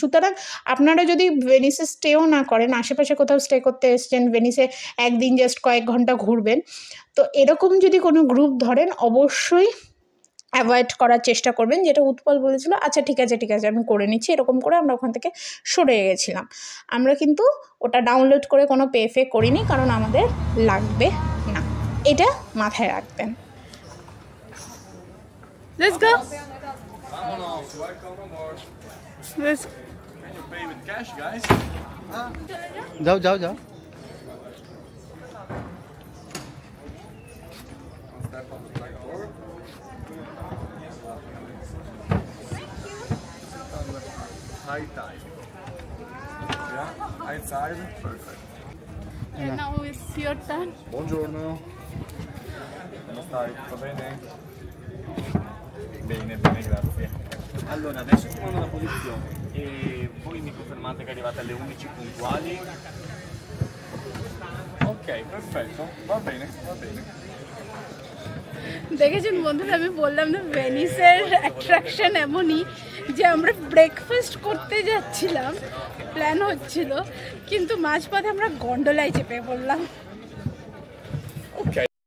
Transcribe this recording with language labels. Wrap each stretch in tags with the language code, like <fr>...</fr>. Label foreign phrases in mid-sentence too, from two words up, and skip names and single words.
<bn>সুতরাং আপনারা যদি ভেনিসে স্টেও না করেন, আশেপাশে কোথাও স্টে করতে এসছেন, ভেনিসে একদিন জাস্ট কয়েক ঘন্টা ঘুরবেন, তো এরকম যদি কোনো গ্রুপ ধরেন অবশ্যই অ্যাভয়েড করার চেষ্টা করবেন। যেটা উৎপল বলেছিল, আচ্ছা ঠিক আছে আমি করে নিচ্ছি, এরকম করে আমরা ওখান থেকে সরে গেছিলাম। আমরা কিন্তু ওটা ডাউনলোড করে কোনো পে করিনি, কারণ আমাদের লাগবে না, এটা মাথায় রাখবেন।</bn> <en>Let's go. Let's Can you pay with cash, guys?</en> <hi>जाओ</hi> <en>High tide. Yeah, high tide. Perfect. and now it's your turn.</en> <it>Buongiorno. Come stai? Tutto bene? Bene, grazie. Allora, adesso ti mando la posizione e voi mi confermate che arrivate alle 11 puntuali. Ok, perfetto. Va bene.</it> <bn>দেখেছেন বন্ধুরা, আমি বললাম না ভেনিসের অ্যাট্রাকশন এমনই যে আমরা ব্রেকফাস্ট করতে যাচ্ছিলাম, প্ল্যান হচ্ছিল, কিন্তু মাঝপথে আমরা গন্ডোলায় চেপে পড়লাম।</bn> <en>Okay.</en>